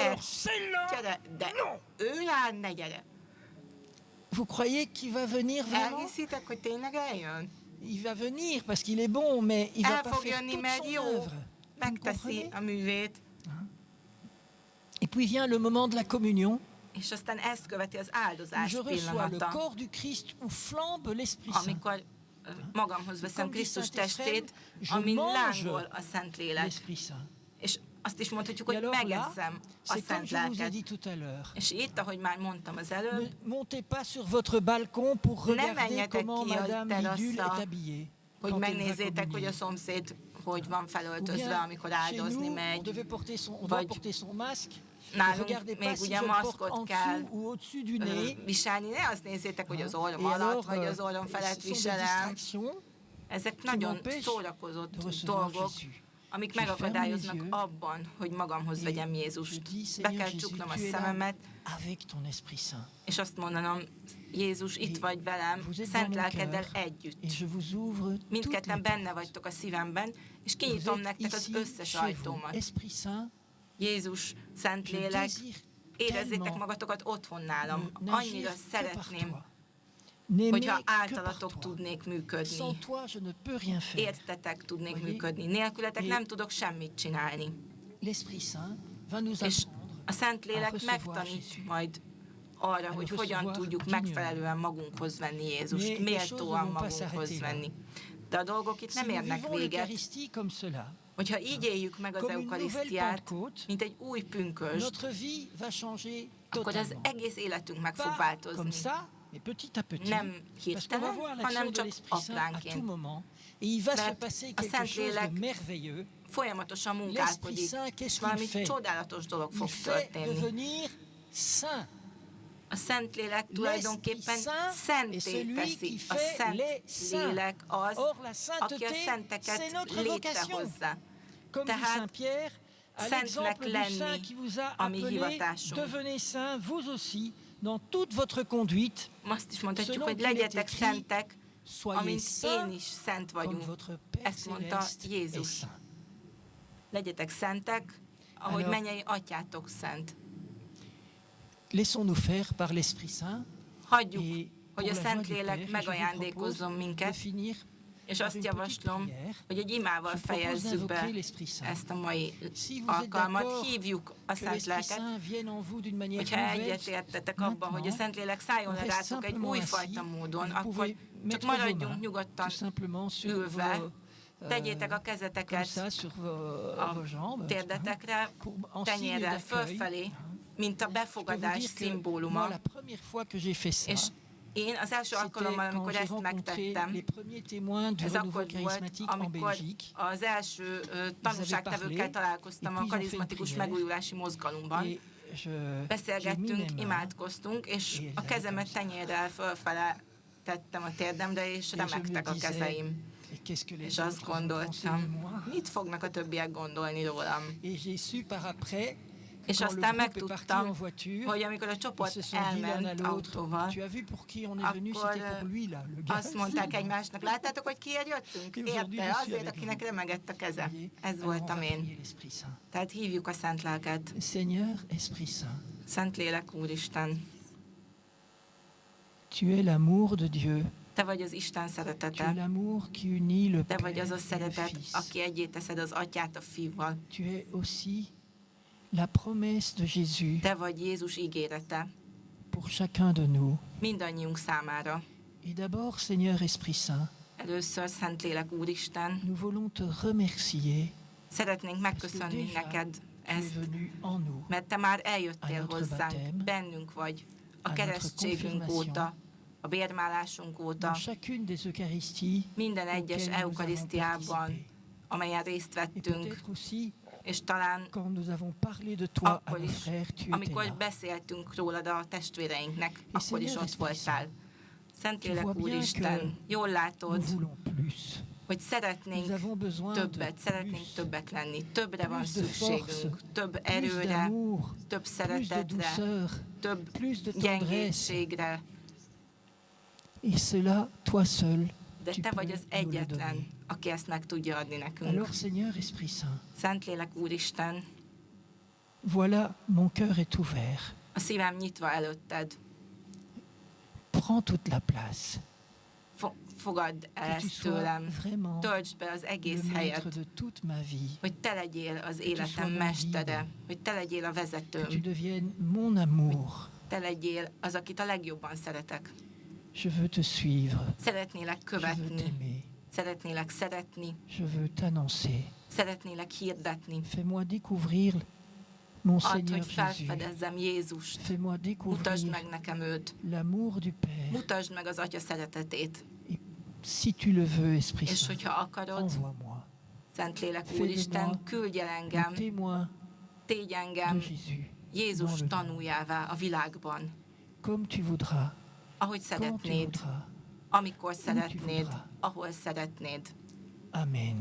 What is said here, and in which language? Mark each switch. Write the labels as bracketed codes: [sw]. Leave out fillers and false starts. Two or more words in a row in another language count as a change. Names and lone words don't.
[fr] alors, celle-là, [hu] gyere, de ő rá ne gyere. [fr] vous croyez qu'il va venir vraiment? [hu] Elhiszitek, hogy tényleg eljön? [fr] Il va venir parce qu'il est bon, mais il va [hu] El [fr] pas [hu] fog [fr] faire [hu] jönni, [fr] toute [hu] mert [fr] son [hu] jó, [fr] œuvre. Vous me [hu] megteszi [fr] comprenez? [hu] a művét, [fr] Et puis vient le moment de la communion, [hu] és aztán ezt követi az [fr] où [hu] áldozás [fr] je reçois le [hu] pillanata, [fr] corps du Christ où flambe l'Esprit Saint. [hu] amikor magamhoz veszem [fr] Comme dit [hu] Krisztus [fr] Saint Éphrem, [hu] testét, [fr] je [hu] amin [fr] mange [hu] lángol a Szentlélek. [fr] L'Esprit Saint. [hu] És azt is mondhatjuk, [fr] Et [hu] hogy [fr] alors là, [hu] megeszem a [fr] c'est comme [hu] Szent [fr] je vous ai [hu] Lelket. [fr] dit tout à l'heure. [hu] És itt, ahogy már mondtam az [fr] Ne [hu] előbb, [fr] montez pas sur votre balcon pour regarder [hu] menjetek [fr] comment [hu] ki a [fr] Madame Lidule [hu] teraszra, [fr] est habillée. [hu] hogy [fr] quand elle va [hu] megnézzétek, hogy a [fr] communier. [hu] szomszéd hogy van [fr] Ou [hu] felöltözve, [fr] bien, [hu] amikor [fr] chez [hu] áldozni [fr] nous, on [hu] megy. [fr] devait porter on doit [hu] Vagy [fr] porter son masque. Ne [hu] nálunk [fr] regardez [hu] még [fr] pas si [hu] ugye [fr] je le porte [hu] maszkot [fr] en [hu] kell [fr] dessous ou au-dessus du nez. [hu] viselni, ne azt nézzétek, hogy az orrom [fr] Et [hu] alatt, [fr] alors, [hu] vagy az orrom [fr] ce [hu] felett [fr] sont des [hu] viselem. [fr] distractions [hu] Ezek nagyon [fr] m'empêchent [hu] szórakozott [fr] de recevoir [hu] dolgok, [fr] Jésus. [hu] amik [fr] Je ferme [hu] megakadályoznak [fr] les yeux [hu] abban, hogy magamhoz [fr] Et [hu] vegyem [fr] je [hu] Jézust. [fr] dis, [hu] Be [fr] Seigneur [hu] kell [fr] Jésus, [hu] csuknom a [fr] tu es là [hu] szememet, [fr] avec ton Esprit Saint. [hu] és azt mondanom, Jézus, itt [fr] Et [hu] vagy velem, [fr] vous êtes [hu] szent [fr] dans mon [hu] lelkeddel [fr] cœur, [hu] együtt. [fr] Et je vous ouvre toutes les [hu] Mindketten benne [fr] portes. [hu] vagytok a szívemben, és [fr] Vous [hu] kinyitom [fr] êtes [hu] nektek az [fr] ici [hu] összes [fr] chez vous. [hu] ajtómat. [fr] Esprit Saint, [hu] Jézus, [fr] je [hu] Szentlélek, [fr] désire [hu] érezzétek [fr] tellement [hu] magatokat otthon nálam. [fr] n'agir [hu] Annyira [fr] que par [hu] szeretném, [fr] toi. N'aimer [hu] hogyha [fr] que par [hu] általatok [fr] toi. [hu] tudnék működni. [fr] Sans toi, je ne peux rien faire. [hu] Értetek tudnék [fr] Voyez? [hu] működni. Nélkületek [fr] Et- [hu] nem tudok semmit csinálni. [fr] L'Esprit Saint va nous [hu] És [fr] apprendre [hu] a Szentlélek [fr] à recevoir [hu] megtanít [fr] Jésus. [hu] majd arra, [fr] À [hu] hogy [fr] le [hu] hogyan [fr] recevoir [hu] tudjuk [fr] dignement. [hu] megfelelően magunkhoz venni [fr] Mais [hu] Jézust, [fr] les choses [hu] méltóan [fr] ne vont pas [hu] magunkhoz [fr] s'arrêter là. [hu] venni. De a dolgok itt [fr] Si [hu] nem [fr] nous [hu] érnek [fr] vivons [hu] véget. [fr] l'Eucharistie comme cela, [hu] Hogyha így éljük meg az [fr] comme une nouvelle [hu] eukarisztiát, [fr] Pentecôte, [hu] mint egy új pünkösd, [fr] notre vie va changer [hu] akkor az [fr] totalement. [hu] egész életünk meg fog [fr] Pas [hu] változni. [fr] comme ça, mais petit à petit. [hu] Nem [fr] Parce qu'on va [hu] hirtelen, [fr] voir [hu] hanem [fr] l'action de [hu] csak [fr] l'Esprit Saint à [hu] apránként. [fr] tout moment. Et il va se [hu] Mert [fr] passer [hu] a [fr] quelque chose de [hu] Szentlélek [fr] merveilleux. [hu] folyamatosan [fr] L'Esprit [hu] munkálkodik, [fr] Saint, [hu] és [fr] qu'est-ce [hu] valami [fr] qu'il fait? [hu] csodálatos dolog [fr] Il [hu] fog [fr] fait [hu] történni. [fr] devenir saint. [hu] A Szentlélek tulajdonképpen [fr] L'Esprit Saint [hu] szenté [fr] est celui [hu] teszi. [fr] qui [hu] A [fr] fait les saints. [hu] Szentlélek az, [fr] Or, la [hu] aki a [fr] sainteté, c'est [hu] szenteket [fr] notre vocation. [hu] létrehozza. [fr] Comme dit [hu] Tehát [fr] Saint Pierre, à [hu] szentnek [fr] l'exemple du [hu] lenni [fr] saint qui vous a [hu] a mi [fr] appelé, [hu] hivatásunk. [fr] devenez saint vous aussi dans toute votre conduite. [hu] Azt is mondhatjuk, [fr] Selon [hu] hogy [fr] qu'il est [hu] legyetek [fr] écrit, [hu] szentek, [fr] Soyez [hu] amint én [fr] saints [hu] is szent [fr] comme [hu] vagyunk. [fr] votre Père [hu] Ezt mondta [fr] céleste est [hu] Jézus. [fr] saint. [hu] Legyetek szentek, ahogy [fr] Alors- [hu] mennyei atyátok szent. [fr] Laissons-nous faire par l'Esprit Saint. [hu] Hagyjuk, [fr] Et [hu] hogy [fr] pour [hu] a [fr] la joie du [hu] Szentlélek [fr] Père, je vous [hu] megajándékozzon [fr] propose de [hu] minket, [fr] finir [hu] és [fr] par [hu] azt [fr] une petite [hu] javaslom, [fr] prière. [hu] hogy egy imával [fr] Je propose [hu] fejezzük be [fr] d'invoquer l'Esprit Saint. [hu] ezt a mai [fr] Si vous êtes [hu] alkalmat. [fr] d'accord [hu] Hívjuk a [fr] que [hu] Szent [fr] l'Esprit [hu] Lelket, [fr] Saint vienne en vous d'une manière [hu] hogyha [fr] nouvelle, [hu] egyetértetek abban, hogy a Szentlélek szálljon le [fr] on reste [hu] rátok egy [fr] simplement [hu] újfajta [fr] assis. [hu] módon, [fr] Vous [hu] akkor [fr] pouvez [hu] csak [fr] mettre vos [hu] maradjunk [fr] mains [hu] nyugodtan [fr] tout simplement sur [hu] ülve, [fr] vos, [hu] tegyétek a [fr] comme [hu] kezeteket [fr] ça sur [hu] a [fr] vos jambes, [hu] térdetekre, [fr] pour- en signe [hu] tenyérrel [fr] d'accueil. [hu] fölfelé, mint a [fr] Je peux vous [hu] befogadás [fr] dire que moi, [hu] szimbóluma. [fr] la première fois que j'ai fait ça, [hu] És Én az első [fr] C'était [hu] alkalommal, [fr] quand [hu] amikor [fr] j'ai [hu] ezt [fr] rencontré [hu] megtettem, [fr] les premiers témoins du [hu] ez [fr] renouveau [hu] akkor volt, [fr] charismatique en [hu] amikor [fr] Belgique. [hu] az első tanúságtevőkkel találkoztam a karizmatikus megújulási mozgalomban. [fr] Et j'ai mis [hu] Beszélgettünk, [fr] mes mains [hu] imádkoztunk, és [fr] et [hu] a kezemet tenyérrel fölfele tettem a térdemre, és [fr] et je me [hu] remegtek a [fr] disais, [hu] kezeim. [fr] et qu'est-ce que les [hu] És [fr] autres [hu] azt [fr] vont penser de [hu] gondoltam, [fr] moi? [hu] mit fognak a többiek gondolni rólam. [fr] Et j'ai su par après, [hu] És [fr] quand le [hu] aztán [fr] groupe est parti en [hu] megtudtam, [fr] voiture, [hu] hogy amikor a [fr] ils [hu] csoport [fr] se sont dit l'un à [hu] elment [fr] l'autre, [hu] autóval, [fr] tu as vu pour qui on est venu, [hu] akkor [fr] c'était pour lui là, le gars. [hu] azt mondták egymásnak, láttátok, hogy kiért jöttünk? Érte, azért, akinek remegett a keze. Ez [fr] Alors on va [hu] voltam én. [fr] prier l'Esprit Saint. [hu] Tehát hívjuk a Szent Lelket. [fr] Seigneur, Esprit Saint, [hu] Szent Lélek Úristen, [fr] tu es l'amour de Dieu. [hu] Te vagy az Isten [fr] Tu es [hu] szeretete. [fr] l'amour qui unit le [hu] Te [fr] Père [hu] vagy az a [fr] et le [hu] szeretet, [fr] Fils. [hu] aki egyé teszed az atyát a fiúval. [fr] Tu es aussi la promesse de Jésus [hu] Te vagy Jézus ígérete [fr] pour chacun de nous. [hu] mindannyiunk számára. [fr] Et d'abord, Seigneur Esprit Saint, [hu] Először, Szent Lélek Úristen, [fr] nous voulons te remercier [hu] szeretnénk [fr] parce que [hu] megköszönni [fr] déjà [hu] neked [fr] tu es [hu] ezt, [fr] venu en nous. [hu] mert te már [fr] A [hu] eljöttél [fr] notre [hu] hozzánk, [fr] baptême, [hu] bennünk vagy, a a keresztségünk [fr] notre [hu] óta, a bérmálásunk óta, [fr] Dans chacune des Eucharisties, [hu] minden egyes [fr] auxquelles nous avons [hu] eukarisztiában, [fr] participé. [hu] amelyen részt [fr] Et [hu] vettünk, [fr] peut-être aussi, [hu] és talán [fr] quand nous avons parlé de toi à [hu] akkor [fr] nos [hu] is, [fr] frères, tu étais [hu] amikor [fr] là. [hu] beszéltünk rólad a testvéreinknek, akkor is [fr] Seigneur, [hu] ott voltál. Szentlélek [fr] vois bien [hu] Úristen, [fr] que [hu] jól látod, [fr] Nous voulons plus. [hu] hogy [fr] Nous [hu] szeretnénk [fr] avons besoin [hu] többet, [fr] de [hu] szeretnénk [fr] plus. [hu] többek lenni, többre van [fr] Plus de [hu] szükségünk, [fr] force, [hu] több [fr] Plus [hu] erőre, [fr] d'amour, [hu] több [fr] plus de [hu] szeretetre, [fr] douceur, [hu] több [fr] plus de tendresse. [hu] gyengétségre, [fr] Et cela, toi seul, [hu] de [fr] tu [hu] te vagy [fr] peux [hu] az [fr] nous le [hu] egyetlen, [fr] donner. [hu] aki ezt meg tudja adni nekünk. [fr] Alors, Seigneur Esprit Saint, [hu] Szentlélek Úristen, [fr] voilà, mon cœur est ouvert. [hu] a szívem nyitva előtted, [fr] Prends toute la place. [hu] fogadd el [fr] Que tu [hu] ezt [fr] sois [hu] tőlem, [fr] vraiment [hu] töltsd be az [fr] le [hu] egész [fr] maître [hu] helyet, [fr] de toute ma vie. [hu] hogy te legyél az [fr] sois [hu] életem [fr] mon [hu] mestere, [fr] guide. [hu] hogy te legyél a [fr] Que tu [hu] vezetőm, [fr] deviennes mon amour. [hu] te legyél az, akit a legjobban szeretek. [fr] Je veux te suivre. [hu] Szeretnélek [fr] Je veux [hu] követni, [fr] t'aimer. [hu] szeretnélek szeretni, [fr] Je veux t'annoncer. [hu] szeretnélek hirdetni. [fr] Fais-moi découvrir mon [hu] Add, [fr] Seigneur [hu] hogy [fr] Jésus. [hu] felfedezzem Jézust, [fr] Fais-moi [hu] mutasd [fr] découvrir [hu] meg nekem őt, [fr] l'amour du Père. [hu] mutasd meg az Atya szeretetét, [fr] Et si tu le veux, Esprit [hu] és [fr] Saint, [hu] hogyha akarod, [fr] envoie-moi. [hu] Szentlélek [fr] Fais de [hu] Úristen, [fr] moi [hu] küldj el [fr] Le [hu] engem, [fr] témoin [hu] tégy [fr] de [hu] engem [fr] Jésus. [hu] Jézus [fr] dans le monde. [hu] tanuljává a világban, [fr] Comme tu voudras. [hu] ahogy [fr] Quand tu [hu] szeretnéd, [fr] voudras. [hu] amikor szeretnéd, [fr] voudras. [hu] ahol szeretnéd. Amen.